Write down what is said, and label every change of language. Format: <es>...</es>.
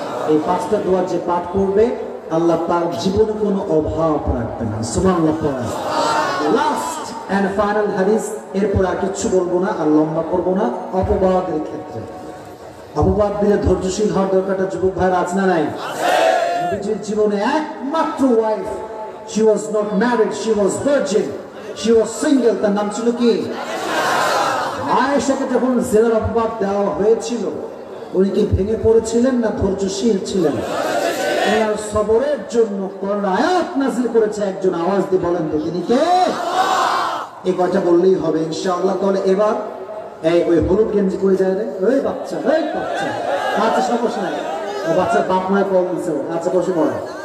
<bn>এই পাঁচটা দোয়া যে পাঠ করবে আল্লাহ তার জীবনে কোনো অভাব রাখবে না। সুবহানাল্লাহ। লাস্ট এন্ড ফাইনাল হাদিস, এরপর আর কিছু বলবো না, আর লম্বা করবো না। অপবাদের ক্ষেত্রে অপবাদ দিলে ধৈর্যশীল হওয়ার দরকারটা যুবক ভাইরা আছে না নাই? নবীজির জীবনে একমাত্র</bn> <en>wife, she was not married, she was virgin, she was single,</en> <bn>তার নাম ছিল কি? আয়েশাকে যখন জেনার অপবাদ দেওয়া হয়েছিল, উনি কি ভেঙে পড়েছিলেন না ধৈর্যশীল ছিলেন? ওনার সবরের জন্য কোরআন আয়াত নাযিল করেছে। একজন আওয়াজ দিয়ে বলেন তো তিনি কে? এই কথা বললেই হবে ইনশাআল্লাহ। তাহলে এবার এই ওই হলুদ গেঞ্জি করে যায় রে, ওই বাচ্চা, ওই বাচ্চা, আচ্ছা সমস্যা নাই, ও বাচ্চার বাপ মায়ের কল দিচ্ছে, আচ্ছা বসে পড়ে।</bn>